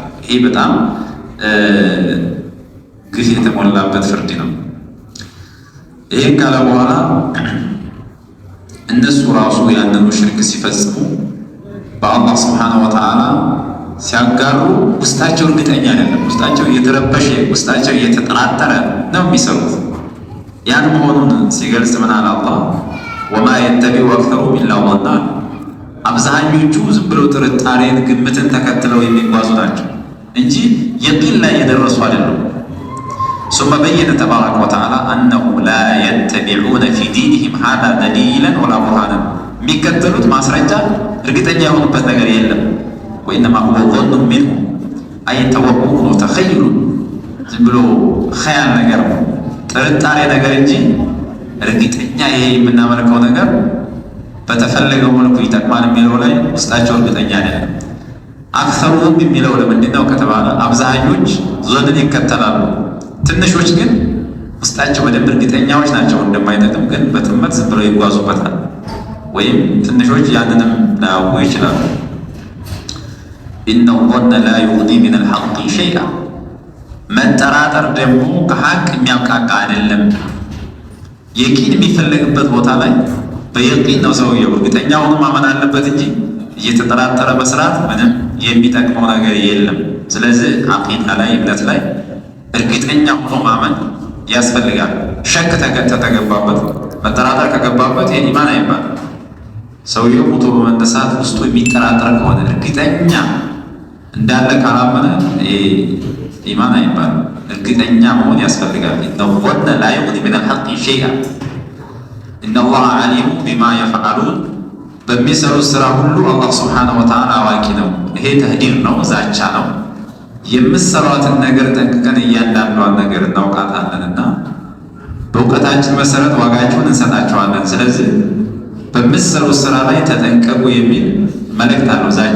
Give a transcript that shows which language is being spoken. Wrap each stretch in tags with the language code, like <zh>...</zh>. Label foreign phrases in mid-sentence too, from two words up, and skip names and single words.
<am>ይሄ በጣም ግፍ የተሞላበት ፍርድ ነው። ይሄን ካለ በኋላ እነሱ ራሱ ያንኑ ሽርክ ሲፈጽሙ በአላህ</am> <ar>سبحانه وتعالى</ar> <am>ሲያጋሩ ውስጣቸው እርግጠኛ አይደለም። ውስጣቸው እየተረበሸ ውስጣቸው እየተጠራጠረ ነው የሚሰሩት። ያን መሆኑን ሲገልጽ ምን አለ አላህ?</am> <ar>وما يتبع أكثرهم إلا ظنا፣</ar> <am>አብዛኞቹ ዝም ብለው ጥርጣሬን ግምትን ተከትለው የሚጓዙ ናቸው እንጂ የቂን ላይ የደረሱ አይደሉም።</am> <ar>ثم بين تبارك وتعالى أنه لا يتبعون في دينهم هذا دليلا ولا برهانا،</ar> <am>የሚከተሉት ማስረጃ እርግጠኛ የሆኑበት ነገር የለም። وإنما</am> <ar>هو ظن منهم أي توهم وتخيل፣</ar> <am>ዝም ብሎ ኸያል ነገር ጥርጣሬ ነገር እንጂ እርግጠኛ ይሄ የምናመልከው ነገር በተፈለገው መልኩ ይጠቅማል የሚለው ላይ ውስጣቸው እርግጠኛ አይደለም። አክሰሩሁም የሚለው ለምንድን ነው ከተባለ አብዛኞች ዞንን ይከተላሉ፣ ትንሾች ግን ውስጣቸው በደንብ እርግጠኛዎች ናቸው እንደማይጠቅም፣ ግን በጥመት ዝም ብለው ይጓዙበታል። ወይም ትንሾች ያንንም ላያውቁ ይችላሉ።</am> <ar>إن الظن لا يغني من الحق شيئا፣</ar> <am>መጠራጠር ደግሞ ከሀቅ የሚያብቃቃ አይደለም። የቂን የሚፈለግበት ቦታ ላይ በየቂን ነው ሰውየው እርግጠኛ ሆኖ ማመን አለበት እንጂ እየተጠራጠረ መስራት ምንም የሚጠቅመው ነገር የለም። ስለዚህ አቂዳ ላይ እምነት ላይ እርግጠኛ ሆኖ ማመን ያስፈልጋል። ሸክ ተገባበት መጠራጠር ከገባበት ይሄ ኢማን አይባልም። ሰውየው ሙቶ በመነሳት ውስጡ የሚጠራጠር ከሆነ እርግጠኛ እንዳለ ካላመነ ኢማን አይባልም። እርግጠኛ መሆን ያስፈልጋል።</am> <ar>إن الظن لا يغني من الحق شيئا إن الله عليم بما</ar> <am>يفعلون፣ በሚሰሩት ስራ ሁሉ አላህ</am> <ar>سبحانه وتعالى</ar> <am>አዋቂ ነው። ይሄ ተህዲር ነው፣ ዛቻ ነው። የምትሰሯትን ነገር ጠንቅቀን እያንዳንዷን ነገር እናውቃታለንና በእውቀታችን መሰረት ዋጋችሁን እንሰጣቸዋለን። ስለዚህ በምትሰሩት ስራ ላይ ተጠንቀቁ የሚል መልእክት አለው፣ ዛቻ</am>